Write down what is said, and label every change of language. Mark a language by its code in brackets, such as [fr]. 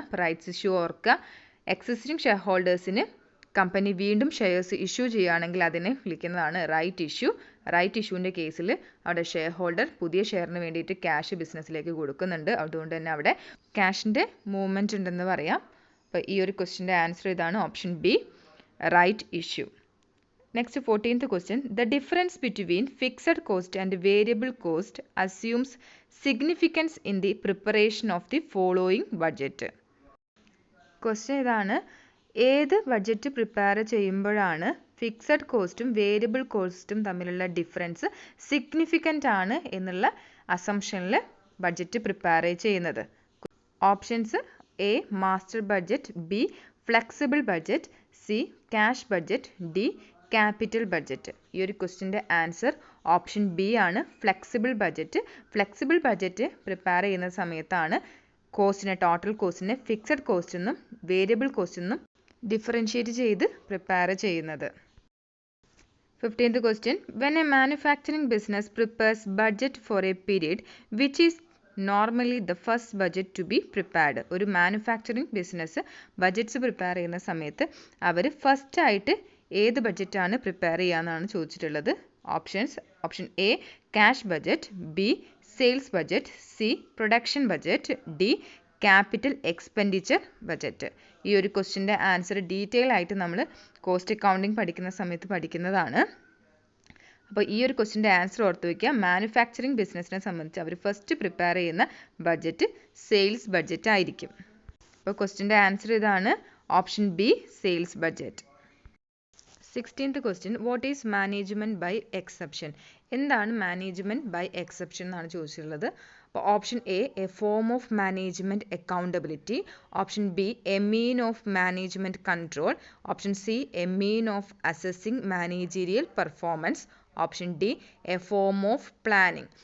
[ml] അപ്പോൾ rights issue ഓർക്കുക, existing share ഹോൾഡേഴ്സിന് company വീണ്ടും ഷെയർസ് ഇഷ്യൂ ചെയ്യുകയാണെങ്കിൽ അതിനെ വിളിക്കുന്നതാണ് റൈറ്റ് ഇഷ്യൂ. റൈറ്റ് ഇഷ്യൂവിൻ്റെ കേസിൽ അവിടെ ഷെയർ ഹോൾഡർ പുതിയ ഷെയറിന് വേണ്ടിയിട്ട് ക്യാഷ് ബിസിനസ്സിലേക്ക് കൊടുക്കുന്നുണ്ട്. അതുകൊണ്ട് തന്നെ അവിടെ ക്യാഷിൻ്റെ മൂവ്മെൻറ്റ് ഉണ്ടെന്ന് പറയാം. അപ്പോൾ ഈ ഒരു ക്വസ്റ്റിൻ്റെ ആൻസർ ഇതാണ്, option B, right issue. [en] Next 14th question. The difference between fixed cost and variable cost assumes significance in the preparation of the following budget. [ml] Question ഇതാണ്, ഏത് ബഡ്ജറ്റ് പ്രിപ്പയർ ചെയ്യുമ്പോഴാണ് ഫിക്സഡ് കോസ്റ്റും വേരിയബിൾ കോസ്റ്റും തമ്മിലുള്ള ഡിഫറൻസ് സിഗ്നിഫിക്കൻ്റ് ആണ് എന്നുള്ള അസംഷനിൽ budget prepare ചെയ്യുന്നത്? Options: A master budget, B flexible budget, C cash budget, D capital budget. ഈ ഒരു ക്വസ്റ്റിൻ്റെ ആൻസർ ഓപ്ഷൻ ബി ആണ്, flexible budget. Flexible budget prepare ചെയ്യുന്ന സമയത്താണ് കോസ്റ്റിനെ, ടോട്ടൽ കോസ്റ്റിനെ ഫിക്സഡ് കോസ്റ്റ് എന്നും വേരിയബിൾ കോസ്റ്റ് എന്നും ഡിഫറൻഷ്യേറ്റ് ചെയ്ത് പ്രിപ്പയർ ചെയ്യുന്നത്. [en] 15th question. When a manufacturing business prepares budget for a period, which is normally the first budget to be prepared? [ml] ഒരു manufacturing business budgets prepare ചെയ്യുന്ന സമയത്ത് അവർ first ആയിട്ട് ഏത് ബഡ്ജറ്റാണ് prepare ചെയ്യാന്നാണ് ചോദിച്ചിട്ടുള്ളത്. Options: option A cash budget, B sales budget, C production budget, D capital expenditure budget. ഈ ഒരു ക്വസ്റ്റിൻ്റെ answer detail ആയിട്ട് നമ്മൾ കോസ്റ്റ് അക്കൗണ്ടിങ് പഠിക്കുന്ന സമയത്ത് പഠിക്കുന്നതാണ്. അപ്പോൾ ഈ ഒരു ക്വസ്റ്റിൻ്റെ ആൻസർ ഓർത്ത് വയ്ക്കുക. മാനുഫാക്ചറിങ് ബിസിനസ്സിനെ സംബന്ധിച്ച് അവർ ഫസ്റ്റ് പ്രിപ്പയർ ചെയ്യുന്ന ബഡ്ജറ്റ് സെയിൽസ് ബഡ്ജറ്റ് ആയിരിക്കും. അപ്പോൾ ക്വസ്റ്റിൻ്റെ ആൻസർ ഇതാണ്, option B sales budget. [en] 16th question. What is management by exception? [ml] എന്താണ് മാനേജ്മെൻറ്റ് ബൈ എക്സെപ്ഷൻ എന്നാണ് ചോദിച്ചിട്ടുള്ളത്. അപ്പോൾ option A form of management accountability, option B A mean of management control, option C A mean of assessing managerial performance, option D A form of planning.